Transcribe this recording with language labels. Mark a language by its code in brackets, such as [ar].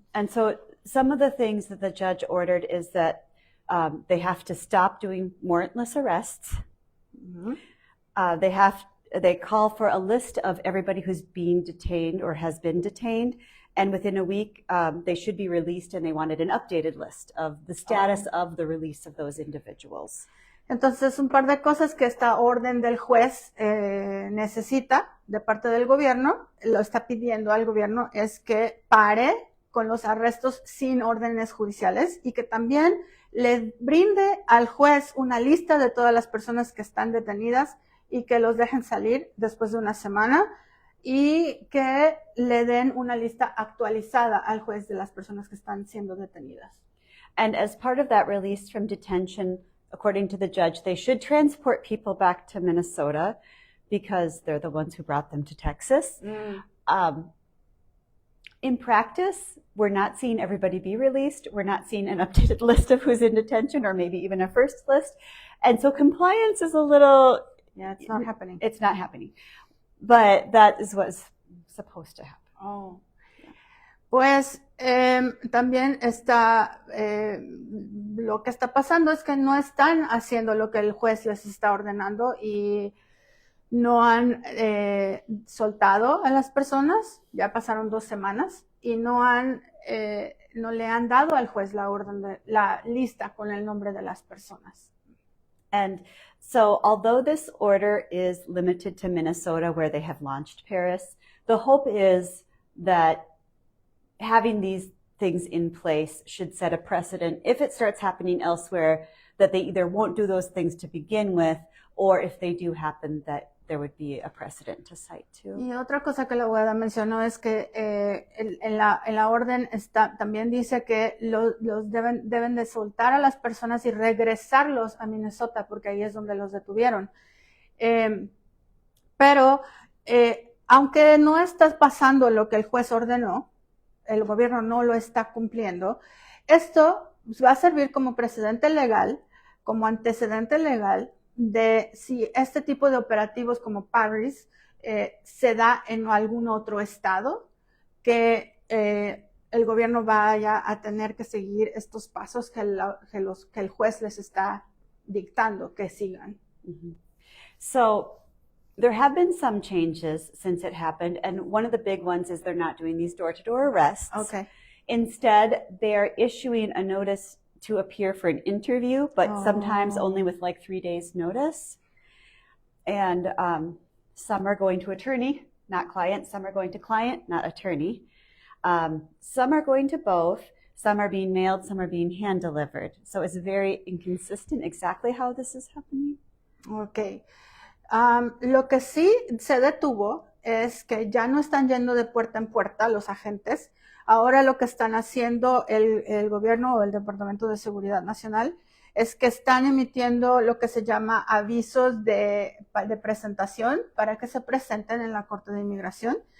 [en] And so some of the things that the judge ordered is that they have to stop doing warrantless arrests. Mm-hmm. They call for a list of everybody who's being detained or has been detained. And within a week, they should be released, and they wanted an updated list of the status of the release of those individuals. [es] Entonces, un par de cosas que esta orden del juez necesita de parte del gobierno, lo está pidiendo al gobierno, es que pare con los arrestos sin órdenes judiciales y que también le brinde al juez una lista de todas las personas que están detenidas y que los dejen salir después de una semana y que le den una lista actualizada al juez de las personas que están siendo detenidas. [en] And as part of that release from detention, according to the judge, they should transport people back to Minnesota because they're the ones who brought them to Texas. In practice, we're not seeing everybody be released. We're not seeing an updated list of who's in detention or maybe even a first list. And so compliance is a little... Yeah, it's not happening. It's not happening. But that is what's supposed to happen. Oh. [es] Pues también está, lo que está pasando es que no están haciendo lo que el juez les está ordenando y no han soltado a las personas, ya pasaron 2 semanas y no le han dado al juez la lista con el nombre de las personas. [en] And so although this order is limited to Minnesota where they have launched Paris, the hope is that having these things in place should set a precedent if it starts happening elsewhere, that they either won't do those things to begin with, or if they do happen, that there would be a precedent to cite too. [es] Y otra cosa que la abogada mencionó es que en la orden también dice que los deben de soltar a las personas y regresarlos a Minnesota porque ahí es donde los detuvieron. Pero aunque no está pasando lo que el juez ordenó, el gobierno no lo está cumpliendo, esto va a servir como precedente legal, como antecedente legal de si este tipo de operativos como Paris se da en algún otro estado, que el gobierno vaya a tener que seguir estos pasos que el juez les está dictando que sigan. Mm-hmm. [en] So there have been some changes since it happened, and one of the big ones is they're not doing these door-to-door arrests. Okay. Instead, they're issuing a notice to appear for an interview, but sometimes only with like 3 days notice. And some are going to attorney, not client. Some are going to client, not attorney. Some are going to both. Some are being mailed, some are being hand-delivered. So it's very inconsistent exactly how this is happening. Okay. [es] Lo que sí se detuvo es que ya no están yendo de puerta en puerta los agentes. Ahora lo que están haciendo el gobierno o el Departamento de Seguridad Nacional es que están emitiendo lo que se llama avisos de presentación para que se presenten en la Corte de Inmigración.